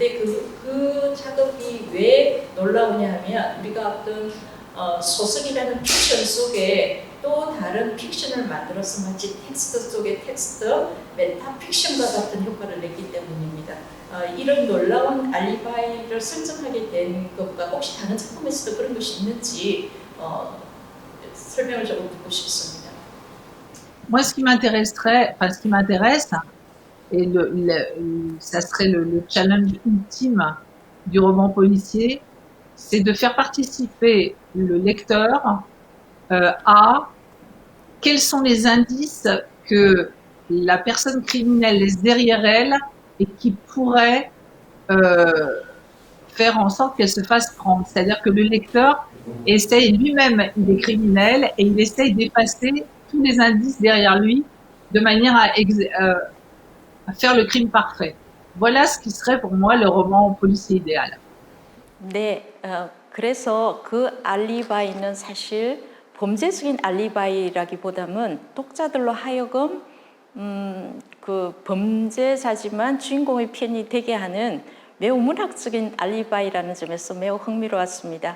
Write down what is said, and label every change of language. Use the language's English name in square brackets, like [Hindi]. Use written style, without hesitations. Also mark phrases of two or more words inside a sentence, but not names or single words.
[Korean] 근데 그 작업이 왜 놀라우냐 하면 우리가 어떤 소설이라는 픽션 속에 또 다른 픽션을 만들어서 마치 텍스트 속의 텍스트, 메타 픽션과 같은 효과를 냈기 때문입니다. 이런 놀라운 알리바이를 설정하게 된 것과 혹시 다른 작품에서도 그런 것이 있는지 설명을 조금 듣고 싶습니다. [French] Moi, ce qui m'intéresserait, enfin, ce qui m'intéresse, et ça serait le challenge ultime du roman policier, c'est de faire participer le lecteur à quels sont les indices que la personne criminelle laisse derrière elle et qui pourraient faire en sorte qu'elle se fasse prendre. C'est-à-dire que le lecteur essaye, lui-même, il est criminel et il essaye d'effacer tous les indices derrière lui de manière à faire le crime parfait. Voilà ce qui serait pour moi le roman policier idéal. [Korean] 네, 그래서 그 알리바이는 사실 범죄적인 알리바이라기보다는 독자들로 하여금 그 범죄자지만 주인공의 편이 되게 하는 매우 문학적인 알리바이라는 점에서 매우 흥미로웠습니다.